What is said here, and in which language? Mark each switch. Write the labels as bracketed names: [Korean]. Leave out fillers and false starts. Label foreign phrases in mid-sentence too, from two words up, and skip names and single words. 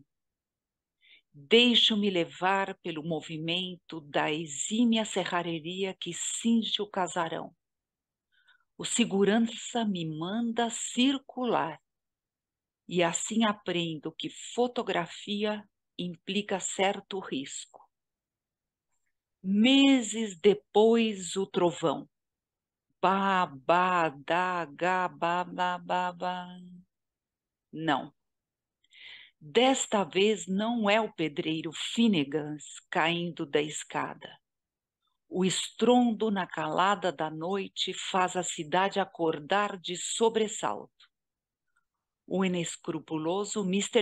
[Portuguese] Deixo-me levar pelo movimento da exímia serrareria que cinge o casarão. O segurança me manda circular. E assim aprendo que fotografia implica certo risco. Meses depois, o trovão. Ba, ba, da, ga, ba, ba, ba, ba. Não. Desta vez não é o pedreiro Finnegans caindo da escada. O estrondo na calada da noite faz a cidade acordar de sobressalto. O inescrupuloso Mr.